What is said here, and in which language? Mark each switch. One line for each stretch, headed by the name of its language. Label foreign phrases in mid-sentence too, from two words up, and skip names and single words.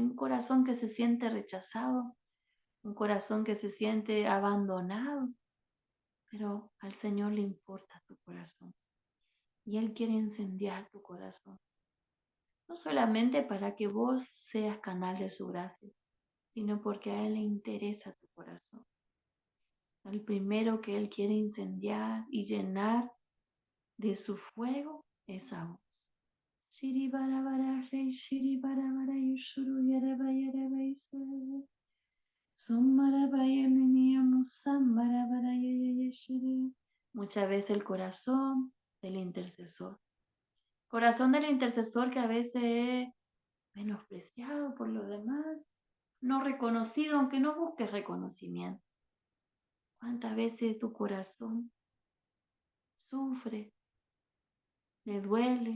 Spanish: Un corazón que se siente rechazado, un corazón que se siente abandonado, pero al Señor le importa tu corazón y Él quiere incendiar tu corazón. No solamente para que vos seas canal de su gracia, sino porque a Él le interesa tu corazón. El primero que Él quiere incendiar y llenar de su fuego es a vos. Shiri bara bara rey, shiri bara bara yushuru yara bayara baisa. Sumara baya menia musambara bara yaya shiri. Muchas veces el corazón del intercesor. Corazón del intercesor que a veces es menospreciado por los demás, no reconocido, aunque no busques reconocimiento. ¿Cuántas veces tu corazón sufre, le duele?